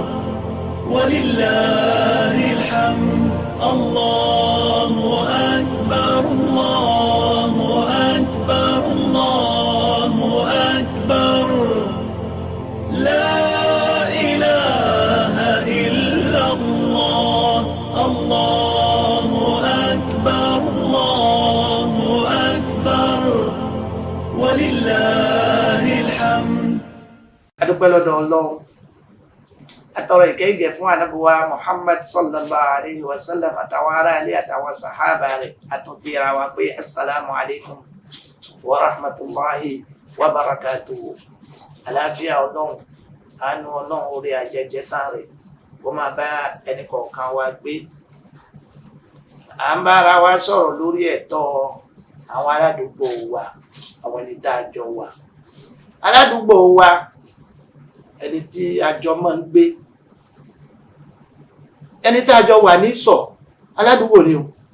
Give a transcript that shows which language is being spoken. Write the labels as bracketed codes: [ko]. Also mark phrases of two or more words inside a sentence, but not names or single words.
[ar] ولله الحمد الله أكبر الله أكبر الله أكبر لا إله إلا الله الله أكبر الله أكبر ولله الحمد. [yo] adúpẹ́ lọ́dọ̀ Ọlọ́run, atọrọ ìkẹ́gẹ́ fún ànábì wa Muhammad [ar] صلى الله عليه وسلم [yo] àtàwọn ará ilé àtàwọn sàhábà rẹ̀, àtúnbíra wa pé [ar] السلام عليكم ورحمة الله وبركاته. [yo] àlàáfíà Ọlọ́run, àánú Ọlọ́run, orí ajẹjẹ tán rẹ̀ kó máa bá ẹnì kọ̀ọ̀kan wa gbé. à ń bára wa sọ̀rọ̀ lórí ẹ̀tọ́ àwọn aládùúgbò wa, àwọn ẹni tá a jọ wà. aládùúgbò wa, ẹni tí a jọ máa ń gbé, ẹni tí a jọ wà ní sọ aládùúgbò ni o.